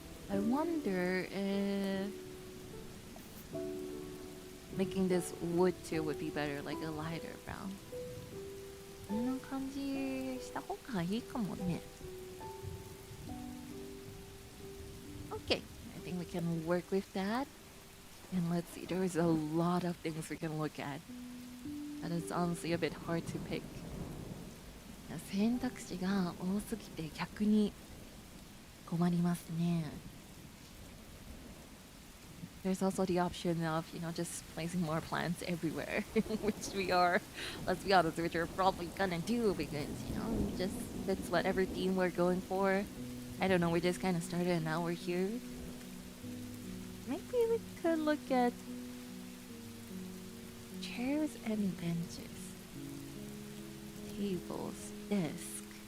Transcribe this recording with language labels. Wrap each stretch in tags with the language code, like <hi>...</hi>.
<en>I wonder if making this wood too would be better, like a lighter brown.</en> <ja>こんな感じした方がいいかもね。</ja> <en>Okay, I think we can work with that. And let's see, there is a lot of things we can look at. That is honestly a bit hard to pick.</en> <ja>選択肢が多すぎて逆に困りますね。</ja> <en>There's also the option of, just placing more plants everywhere, which we are, let's be honest, which we're probably gonna do because, just that's whatever theme we're going for. I don't know, we just kind of started and now we're here. Maybe we could look at chairs and benches, tables, desk.</en>